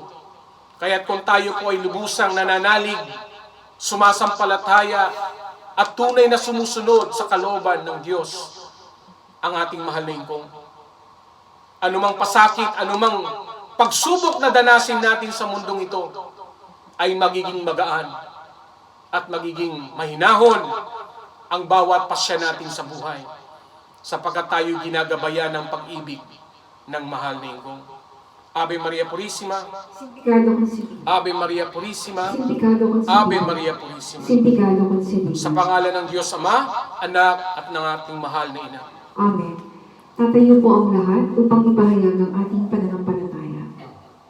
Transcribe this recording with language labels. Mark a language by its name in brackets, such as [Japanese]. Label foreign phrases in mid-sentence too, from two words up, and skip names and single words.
[Filipino] Kaya't kung tayo po ay lubusang nananalig, sumasampalataya, at tunay na sumusunod sa kalooban ng Diyos, ang ating mahal na Ingkong, anumang pasakit, anumang pagsubok na danasin natin sa mundong ito, ay magiging magaan at magiging mahinahon ang bawat pasya natin sa buhay, sapagkat tayo ginagabayan ng pag-ibig ng mahal na Ingkong. [Spanish] Ave Maria Purísima, Sindicado Concebido. Ave Maria Purísima, Sindicado Concebido. Ave Maria Purísima. Sindicado Concebido. [Filipino] Sa pangalan ng Diyos Ama, Anak, at ng ating mahal na Ina. Amen. Tatayo po ang lahat upang ipahayag ang ating pananampalataya.